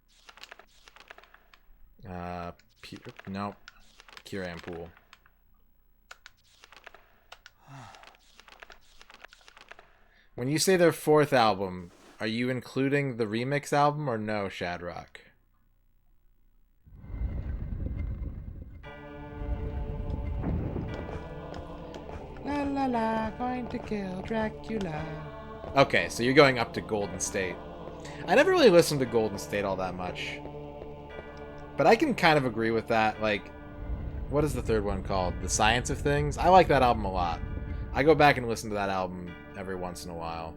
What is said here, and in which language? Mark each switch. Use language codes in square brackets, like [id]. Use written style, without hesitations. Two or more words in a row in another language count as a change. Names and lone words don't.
[en] Nope. Kiran Pool. When you say their fourth album, are you including the remix album or no, Shadrock? La la Dracula, going to kill Dracula. Okay, so you're going up to Golden State. I never really listened to Golden State all that much. But I can kind of agree with that. Like, what is the third one called? The Science of Things? I like that album a lot. I go back and listen to that album every once in a while.